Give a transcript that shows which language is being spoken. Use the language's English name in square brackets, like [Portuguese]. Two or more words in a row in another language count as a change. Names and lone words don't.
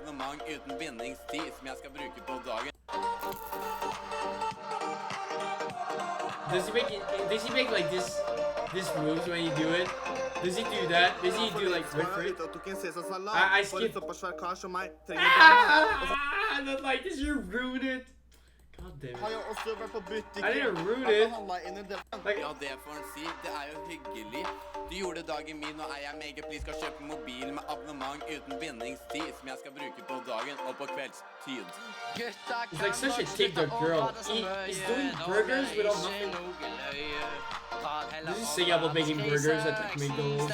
[English] Does he make like this moves when you do it? Does he do that? Does he do like wait for it? I skipped. I don't like this. You ruined it. God damn it. I didn't ruin it. Like, [Norwegian] Du gjorde dagen min, og jeg megapris skal kjøpe mobil med abonnement uten bindingstid som jeg skal bruke på dagen og på kveldstid. [English] he's like such a TikTok girl. He's doing burgers without nothing. Does he sing about making burgers at McDonald's?